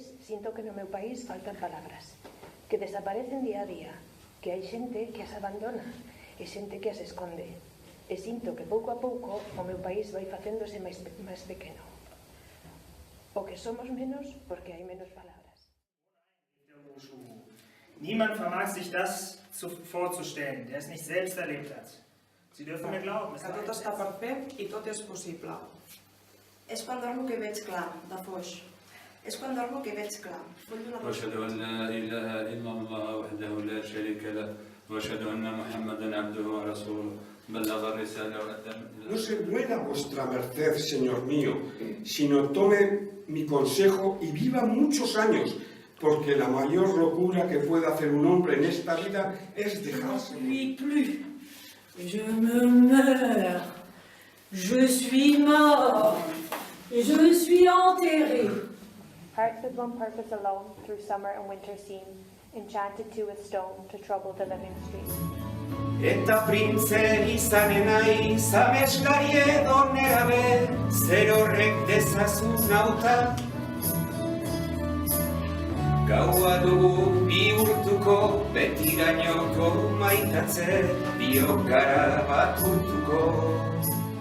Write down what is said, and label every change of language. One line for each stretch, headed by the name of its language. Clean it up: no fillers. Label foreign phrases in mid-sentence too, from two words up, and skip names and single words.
Galician: sinto que no meu país faltan palabras, que desaparecen día a día, que hai xente que as abandona e xente que as esconde. E sinto que pouco a pouco o meu país vai facéndose máis pequeno. O que somos menos porque hai menos palabras.
German: Niemand vermag sich das vorzustellen, der es nicht selbst erlebt hat. Sie dürfen mir glauben, es
Catalan: Que tot està per fer i tot és possible. És quan dormo que veig clar, de foix. És quan dormo que veig clar.
Arabic: وأشهد أن لا إله إلا الله وحده لا شريك له وأشهد أن محمدا عبده ورسوله بلغ الرسالة وأدى
Spanish: No se duela vuestra merced, Señor mío, sino tome mi consejo y viva muchos años, porque la mayor locura que puede hacer un hombre en esta vida es dejarse.
French: Je me meurs, je suis mort, je suis enterré.
English: Hearts with one purpose alone, through summer and winter seen, enchanted to with stone to trouble the living stream.
Basque: Eta printze izanen naiz, ameslari edo nerabe, zer horrek dezazun nauta. Gaua dugu bihurtuko, betirainoko maitatze, biok gara bat urtuko.